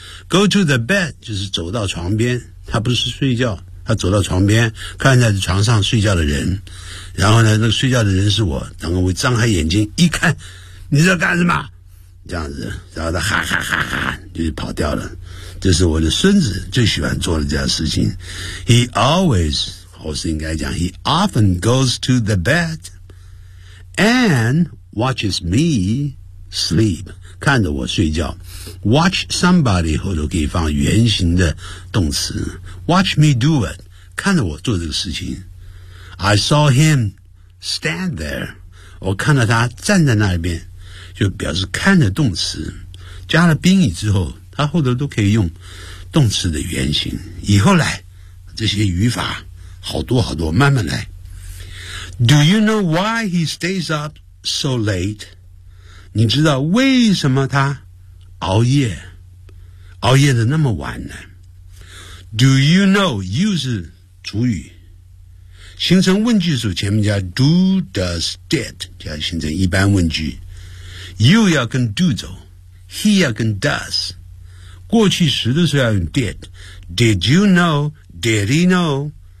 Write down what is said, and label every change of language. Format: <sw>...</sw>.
<en>Go to the bed</en> <zh>就是走到床边，他不是睡觉，他走到床边，看在床上睡觉的人，然后呢，那个睡觉的人是我，然后我张开眼睛一看，你在干什么？这样子，然后他哈哈哈哈，就是跑掉了。这是我的孙子最喜欢做的这样的事情。</zh> <en>He always,</en> <zh>我是应该讲</zh> <en>,He often goes to the bed and watches me sleep,</en> <zh>看着我睡觉。</zh> <en>Watch somebody</en> <zh>后头可以放原形的动词。</zh> <en>Watch me do it,</en> <zh>看着我做这个事情。</zh> <en>I saw him stand there,</en> <zh>我看到他站在那边，就表示看着动词。加了宾语之后，他后头都可以用动词的原形。以后来，这些语法好多好多，慢慢来。</zh> <en>Do you know why he stays up so late?</en> <zh>你知道为什么他熬夜的那么晚呢？ Do you know, you 是主语，形成问句的时候前面加 do, does, did, 加形成一般问句， you 要跟 do 走， he 要跟 does， 过去时的时候要用 did，</zh> <en>did you know, did he know，</en>